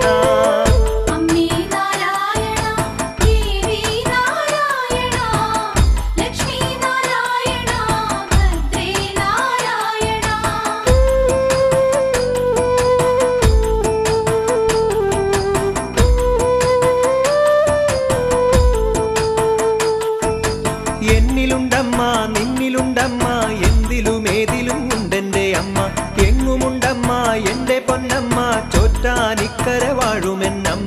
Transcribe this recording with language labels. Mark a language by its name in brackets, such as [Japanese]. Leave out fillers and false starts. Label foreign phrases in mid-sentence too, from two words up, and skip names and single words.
[Sanskrit] अम्मे नारायण देवी नारायण लक्ष्मी नारायण भद्रे नारायण। [Malayalam] എന്നിലുണ്ടമ്മ നിന്നിലുണ്ടമ്മ എന്തിലുമേതിലും ഉണ്ടെന്റെ അമ്മ എങ്ങുമുണ്ടമ്മ എന്റെ പൊന്നമ്മ ചോറ്റാനിക്കര വാഴുമെന്നമ്മ